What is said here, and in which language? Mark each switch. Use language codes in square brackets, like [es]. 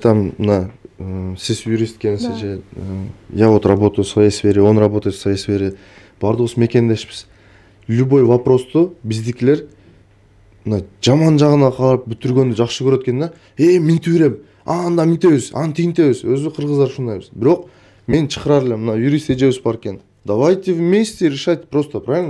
[ru] Там [ky] мына сиз юрист экенсиз же [ru] я вот работаю в своей сфере, он работает в своей сфере. [ky] Бардыгыбыз мекендешпиз. [ru] Любой [ky] вопросту биздикилер мына жаман жагына карап бүтүргөндү жакшы көрөт экен да. Минтип берем. Анда минтебиз, аны тигинтебиз. Өзү кыргыздар ушундайбыз. Бирок мен чакырар элем, мына юрист эжебиз бар экен. [ru] Давайте вместе решать просто, правильно?